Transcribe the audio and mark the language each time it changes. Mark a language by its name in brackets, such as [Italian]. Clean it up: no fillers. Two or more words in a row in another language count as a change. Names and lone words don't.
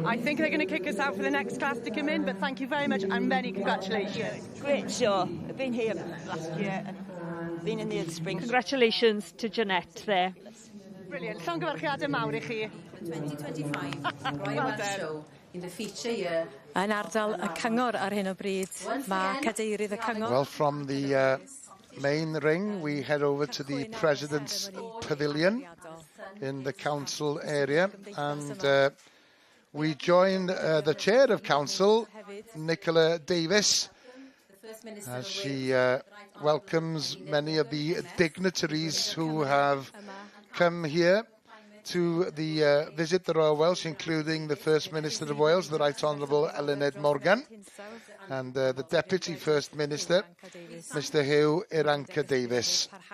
[English] I think they're going to kick us out for the next class to come in. But thank you very much and many congratulations. Great show. I've been here last year and been in the spring. Congratulations to Jeanette there. Brilliant. [Welsh] Llongyfarchiadau mawr I chi. [English] 2025 Royal Welsh Show. In the feature year. [Welsh] Yn ardal y cyngor ar hyn o bryd, mae cadeirydd y cyngor. [English] Well, from the main ring, we head over to the President's Pavilion in the council area, and we join the chair of council, Nicola Davis, as she welcomes many of the dignitaries who have come here to the visit the Royal Welsh, including the First Minister of Wales, the Right Honourable Eluned Morgan, and the Deputy First Minister, Mr Hugh Iranca Davis.